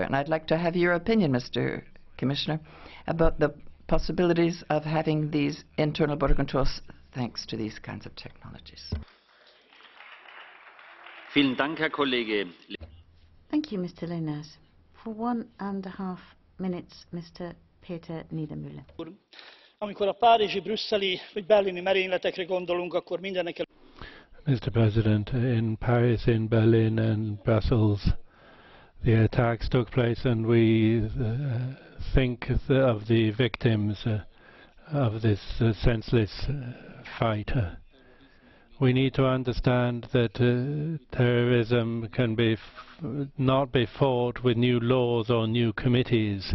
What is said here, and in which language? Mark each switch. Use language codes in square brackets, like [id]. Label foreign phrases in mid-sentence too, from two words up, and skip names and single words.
[en] And I'd like to have your opinion, Mr. Commissioner, about the possibilities of having these internal border controls thanks to these kinds of technologies. Thank you, Mr. LENAERS. For 1.5 minutes, Mr. Péter NIEDERMÜLLER. [hu] Amikor a párizsi, brüsszeli vagy berlini merényletekre gondolunk, akkor mindenek [en] Mr. President, in Paris, in Berlin and Brussels, the attacks took place, and we think of the victims of this senseless fight. We need to understand that terrorism can not be fought with new laws or new committees.